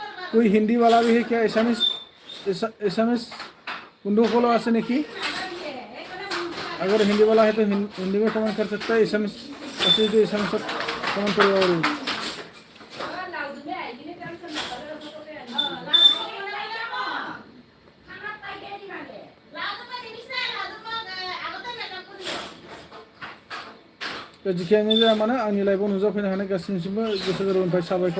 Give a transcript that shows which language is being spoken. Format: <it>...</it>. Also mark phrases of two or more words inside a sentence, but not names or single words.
<hi>कोई हिंदी वाला भी है क्या?</hi> <as>অসমীয়া বন্ধু ফ'ল' আছে নেকি?</as> <hi>अगर हिंदी वाला है तो हिंदी में कमेंट कर सकता है। एसामिस ऐसे जो एसामिस कमेंट करो</hi> <brx>और जिखियानो जाया मानो आंनि लाइभआव नुजाफैनो हानाय गासिनिसिमबो गोसो गोरबोनिफ्राय साबायखर।</brx>